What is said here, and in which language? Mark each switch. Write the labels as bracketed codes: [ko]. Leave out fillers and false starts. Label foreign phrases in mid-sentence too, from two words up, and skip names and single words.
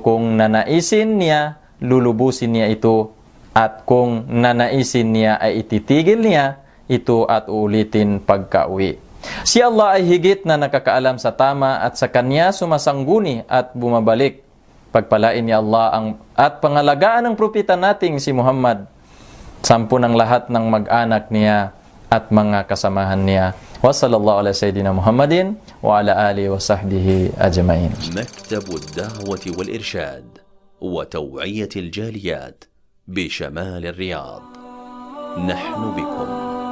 [tl] Kung nanaisin niya, lulubusin niya ito, at kung nanaisin niya ay ititigil niya ito at uulitin pagka-uwi. Si Allah ay higit na nakakaalam sa tama at sa Kanya sumasangguni at bumabalik. Pagpalain ni Allah at pangalagaan ng propeta nating si Muhammad, sampu ng lahat ng mag-anak niya at mga kasamahan niya. [ar] وصلى الله على سيدنا محمد وعلى آله وصحبه أجمعين. مكتب الدعوة والإرشاد وتوعية الجاليات بشمال الرياض. نحن بكم.